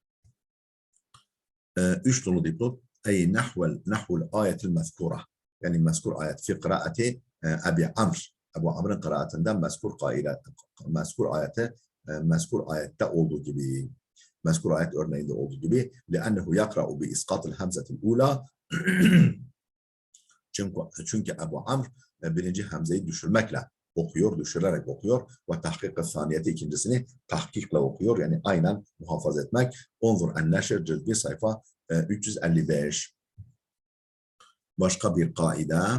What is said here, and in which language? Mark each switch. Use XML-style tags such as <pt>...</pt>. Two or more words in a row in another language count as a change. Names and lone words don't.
<tr>3 dolu dipnot.</tr> <ar>أي نحو الآية المذكورة.</ar> <tr>Yani mezkur ayet</tr> <ar>في قراءة أبي عمرو.</ar> <tr>Ebu Amr'ın kıraatinden mezkur ayette olduğu gibi, mezkur ayet örneğinde olduğu gibi,</tr> <ar>لأنه يقرأ بإسقاط الهمزة الأولى.</ar> <tr>Çünkü Ebu Amr birinci hamzeyi düşürmekle okuyor, düşürerek okuyor ve tahkik-ı saniyeti ikincisini tahkikle okuyor. Yani aynen muhafaza etmek. Onzur en-Neşr cilt 1 sayfa 355. Başka bir kaide.</tr>